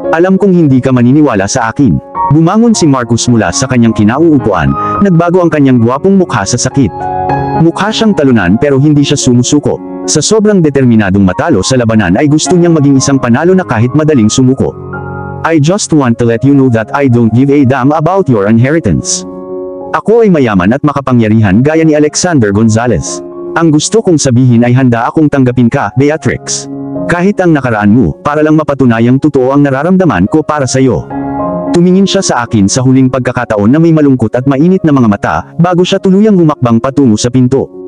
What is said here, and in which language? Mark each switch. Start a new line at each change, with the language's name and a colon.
Filipino: Alam kong hindi ka maniniwala sa akin. Bumangon si Marcos mula sa kanyang kinauupuan, nagbago ang kanyang gwapong mukha sa sakit. Mukha siyang talunan pero hindi siya sumusuko. Sa sobrang determinadong matalo sa labanan ay gusto niyang maging isang panalo na kahit madaling sumuko.
English: I just want to let you know that I don't give a damn about your inheritance.
Filipino: Ako ay mayaman at makapangyarihan gaya ni Alexander Gonzalez. Ang gusto kong sabihin ay handa akong tanggapin ka, Beatrix. Kahit ang nakaraan mo, para lang mapatunayang totoo ang nararamdaman ko para sa iyo. Tumingin siya sa akin sa huling pagkakataon na may malungkot at mainit na mga mata, bago siya tuluyang humakbang patungo sa pinto.